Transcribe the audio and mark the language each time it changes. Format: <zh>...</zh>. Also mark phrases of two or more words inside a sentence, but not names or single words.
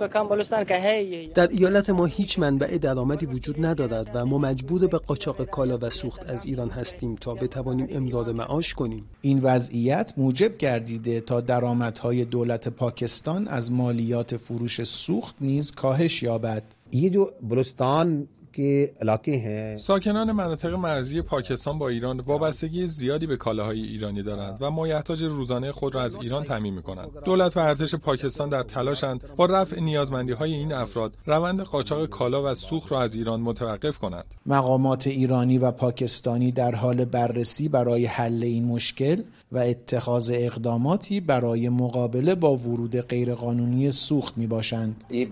<fa>در ایالت ما هیچ منبع درآمدی وجود ندارد و ما مجبور به قاچاق کالا و سوخت از ایران هستیم تا بتوانیم امرار معاش کنیم. این وضعیت موجب گردیده تا درآمدهای دولت پاکستان از مالیات فروش سوخت نیز کاهش یابد.</fa> <hi>ये जो बलूचिस्तान के इलाके हैं</hi> <fa>ساکنان مناطق مرزی پاکستان با ایران وابستگی زیادی به کالاهای ایرانی دارند و مایحتاج روزانه خود را از ایران تامین می‌کنند. دولت و ارتش پاکستان در تلاشند با رفع نیازمندی‌های این افراد روند قاچاق کالا و سوخت را از ایران متوقف کنند. مقامات ایرانی و پاکستانی در حال بررسی برای حل این مشکل و اتخاذ اقداماتی برای مقابله با ورود غیرقانونی سوخت میباشند.</fa>